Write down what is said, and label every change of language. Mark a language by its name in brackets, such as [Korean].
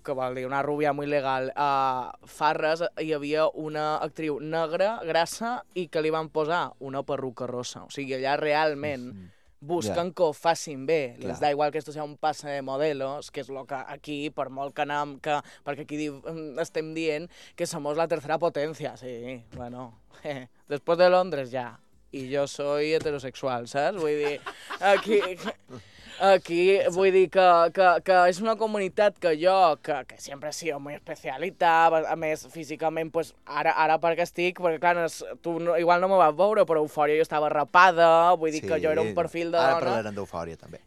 [Catalan] Que vol dir una rubia molt legal. A Farres hi havia una actriu negra, grassa, i que li van posar una perruca rossa. O sigui, allà realment... Busquen que ho facin bé. Clar. [Spanish] Les da igual que esto sea un passe de modelos, [Catalan] que és el que aquí, per molt que anem, perquè aquí estem dient que somos la tercera potència. [Spanish] Sí, bueno, después de Londres ya. Y yo soy heterosexual, ¿sabes? [Catalan] Vull dir, aquí... aquí, vull dir que és una comunitat que jo, que sempre he sigut molt especialita, a més, físicament, pues, ara perquè estic, perquè clar, tu no, igual no me vas veure, però Eufòria jo estava rapada, vull dir sí, que jo era un perfil de dona... Ara parlarem d'Eufòria, també.